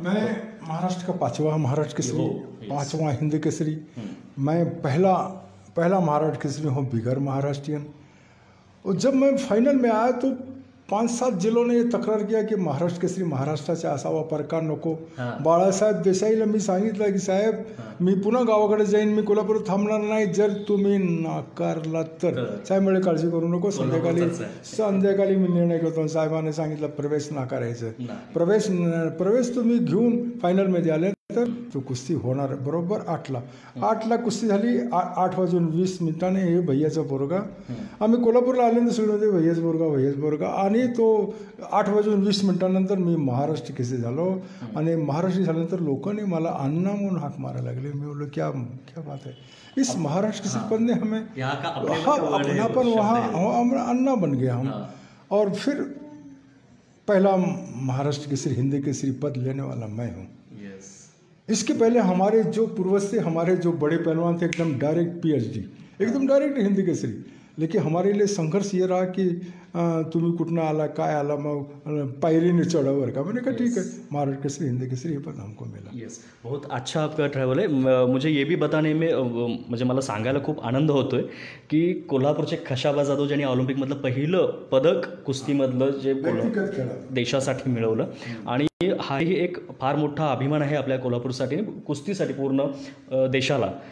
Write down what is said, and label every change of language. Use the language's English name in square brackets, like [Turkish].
[Hindi] मैं महाराष्ट्र का 5वां महाराष्ट्र केसरी, 5वां हिंद केसरी. मैं पहला महाराष्ट्र केसरी हूँ बिगर महाराष्ट्रियन. और जब मैं फाइनल में आया तो 5-7 जिलों ने ये तक्रार किया की महाराष्ट्र केसरी [Marathi] महाराष्ट्राचे असावा, प्रकार नको. बाळासाहेब देसाईला मी सांगितलं की साहेब मी पुन्हा गावाकडे जाईन, मी कोल्हापूर थांबणार नाही, जर तुम्ही नाकारला तर. साहेब म्हणजे काळजी करू नको, संध्याकाळी मी निर्णय घेतो. साहेबांनी सांगितलं प्रवेश नाकारायचं, प्रवेश तुम्ही घेऊन फायनलमध्ये आले तर तो कुस्ती होणार. बरोबर 8ला कुस्ती झाली. 8:20 हे भैयाचा पोरगा, आम्ही कोल्हापूरला आल्यानंतर सगळे भैयाच पोरगा आणि तो 8:20 मी महाराष्ट्र केसरी झालो. आणि महाराष्ट्र झाल्यानंतर लोकांनी मला अण्णा म्हणून हाक मारायला लागले. मी बोललो [Hindi] क्या बात है, इस महाराष्ट्र केसरी पद ने हमें अपनापन, वहाँ अन्ना बन गया हम. और फिर पहला महाराष्ट्र केसरी हिंदी केसरी पद लेने वाला मैं हूँ. इसके पहले हमारे जो पूर्वज थे, हमारे जो बड़े पहलवान थे, एकदम डायरेक्ट PhD, एकदम डायरेक्ट हिंदी केसरी. लेकिन हमारे लिए संघर्ष ये रहा कि [Marathi] तुम्ही कुठनं आला, काय आला, मग पायरीने चढ़ावर का. [Hindi] मैंने कहा ठीक है, महाराष्ट्र केसरी हिंदी केसरी ये पद हमको मिला. [Marathi] यस, [Hindi] बहुत अच्छा आपका ट्रॅव्हल [Marathi] आहे. [Hindi] मुझे ये भी बताने में [Marathi] म्हणजे मला सांगायला खूप आनंद होतोय की कोल्हापूरचे खशाबा जाधव ज्यांनी ऑलिम्पिकमधलं पहिलं पदक कुस्तीमधलं जे देशासाठी मिळवलं, आणि हाही एक फार मोठा अभिमान आहे आपल्या कोल्हापूरसाठी, कुस्तीसाठी पूर्ण देशाला.